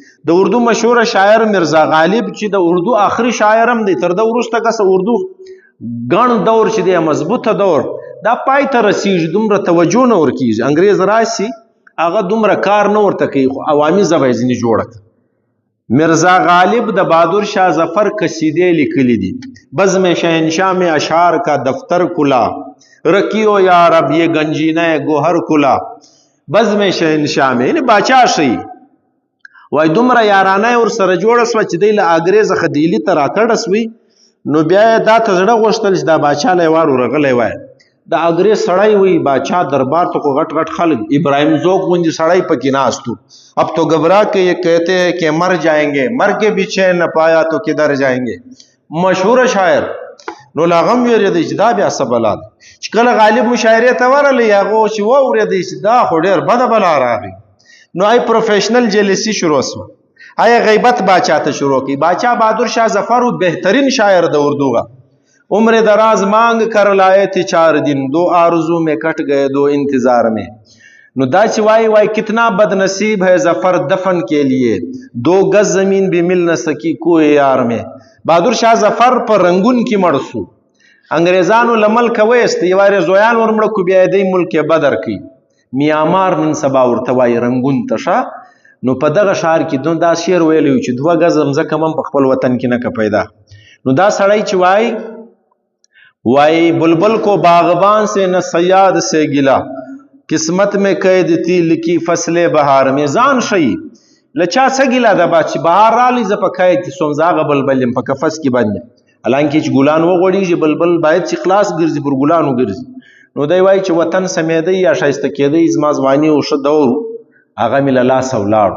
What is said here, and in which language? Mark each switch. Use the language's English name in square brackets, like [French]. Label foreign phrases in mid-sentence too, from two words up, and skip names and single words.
[Pashto] د اردو مشهوره شاعر مرزا غالب چې د اردو آخري شاعر هم دی، تر ده وروسته کسه اردو ګڼ دور چې دی مضبوطه دور دا پای ته رسیږي، دومره توجه نه ورکېږي. انګریز راشي هغه دومره کار نه ورته کوي، خو عوامي ژبه یې ځینې جوړه کړه. مرزا غالب د بهادر شاه ظفر قصیدې لیکلي دي. [Urdu] بزم شهنشاه میں اشعار کا دفتر کھلا، رکیو یا رب یہ گنجینہ گوہر کھلا. بزم شهنشاه میں [Pashto] یعنې باچا شي وای دومره یارانه ور سره جوړه سوه چې دی له انګریز څخه دیلي ته راکړه سوی. نو بیا یې دا ته زړه غوښتل چې دا باچا له یې وار ورغلی وای. د انګریز سړی وی باچا دربار ته خو غټ غټ خلک، ابراهیم ذوق غوندې سړی پکې ناست و. [Urdu] اب تو گھبرا کے یہ کہتے ہیں کہ مر جائیں گے، مر کے بھی چین نہ پایا تو کدھر جائیں گے. [Pashto] مشهور شاعر. نو لا غم ویرېدی چې دا بیا څه بلا ده. چې کله غالب مشاعرې ته ورغلی هغه چې واورېدی چې دا خو ډېر بده بلا راغی، نو ای پروفیشنل جلسي شروع سوه. ای غیبت باچا ته شروع کی. [Urdu] باچا بہادر شاہ ظفر بہترین شاعر د اردو کا. عمر دراز مانگ کر لائے تھے 4 दिन، 2 آرزو میں کٹ گئے 2 انتظار میں. [Pashto] نو دا چې وای [Urdu] کتنا بد نصیب ہے ظفر دفن کے لیے، 2 گز زمین بھی مل نہ سکی کوئی یار میں. [Pashto] بہادر شاہ ظفر پر رنگون کی مړ سو. انګریزانو له ملکه ویست، یو وارې زویان ورمړه کو، بیا دی ملک بدر کی. میامار نن سبا ورته وایي رنګون ته شه. نو په دغه ښار کې دا شعر ویلی و چې 2 ګزه مځکه هم په خپل وطن کې نه که پیدا. نو دا سړی چې وای [Urdu] بلبل کو باغبان سے نہ صیاد سے گلا، قسمت میں قید تھی لکی فصل بہار میں. [Pashto] ځان ښیي له چا څه ګیله ده با چې بهار رالی زه په قید کې سوم، زه هغه بلبل یم په قفس کې بند یم. حالانکې چې ګلان وغوړېږي بلبل باید چې خلاص ګرځي، پر ګلانو ګرځي. نو دی وایي چې وطن سمیدی یا ښایسته کېدی زما ځواني او ښه دور هغه مې له لاسه ولاړو.